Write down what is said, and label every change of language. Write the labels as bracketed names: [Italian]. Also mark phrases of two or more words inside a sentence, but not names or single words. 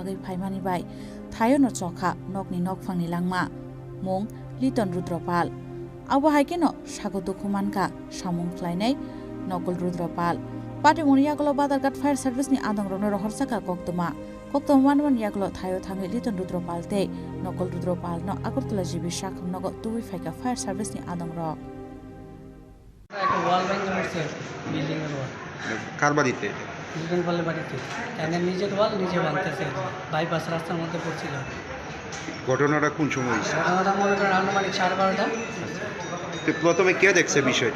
[Kok Borok] agai phaimani bai thayo no chokha nokni nokphangni langma mung Liton Rudropal abo haikeno sago dokumanka samung khlainai nokol Rudropal Patimuni yaklo Badarghat Fire Service ni adang rono rohorsaka koktoma manman yaklo thayo thangi Liton Rudropal te nokol Rudropal no Agartala jibi shakham nogo tuwi faika Fire Service ni adang ro [Bangla] একটা ওয়াল ভেঙে পড়ছে বিল্ডিং এর ওয়াল কার বাড়িতে লিটন পালের বাড়িতে এখানে নিজের ওয়াল নিজে ভাঙতেছে বাইপাস রাস্তার মধ্যে পড়ছিল ঘটনাটা কোন সময় হয়েছে ঘটনাটা মনে করেন আনুমানিক 12:30টা তো প্রথমে কে দেখছে বিষয়টা